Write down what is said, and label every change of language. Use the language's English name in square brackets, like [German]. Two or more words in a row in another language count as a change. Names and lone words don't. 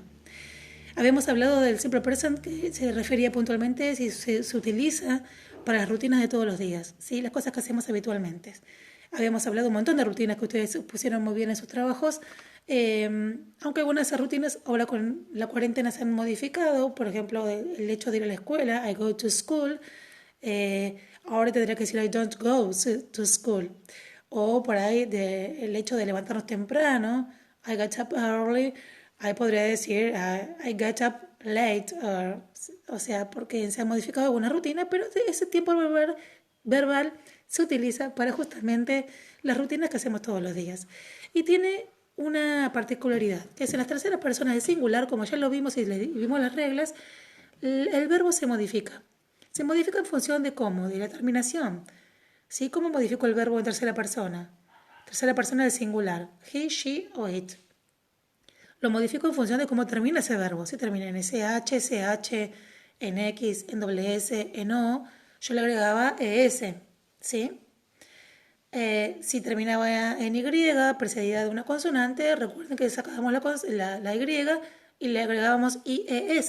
[Spanish] Habíamos hablado del [English] Simple Present [Spanish] que se refería puntualmente si se utiliza para las rutinas de todos los días, ¿sí? Las cosas que hacemos habitualmente. Habíamos hablado un montón de rutinas que ustedes pusieron muy bien en sus trabajos, aunque algunas de esas rutinas ahora con la cuarentena se han modificado, por ejemplo, el hecho de ir a la escuela, [English] I go to school, [Spanish] ahora tendría que decir [English] I don't go to school, [Spanish] o por ahí el hecho de levantarnos temprano, [English] I got up early, [Spanish] ahí podría decir [English] I got up late, [Spanish] o sea, porque se ha modificado alguna rutina, pero ese tiempo verbal se utiliza para justamente las rutinas que hacemos todos los días. Y tiene una particularidad, que es en las terceras personas del singular, como ya lo vimos y vimos las reglas, el verbo se modifica. Se modifica en función de cómo, de la terminación. ¿Sí? ¿Cómo modifico el verbo en tercera persona? Tercera persona del singular. [English] He, she o it. [Spanish] Lo modifico en función de cómo termina ese verbo. Si termina en SH, CH, en X, en doble S, en O, yo le agregaba ES. ¿Sí? Si terminaba en Y, precedida de una consonante, recuerden que sacábamos la Y y le agregábamos IES.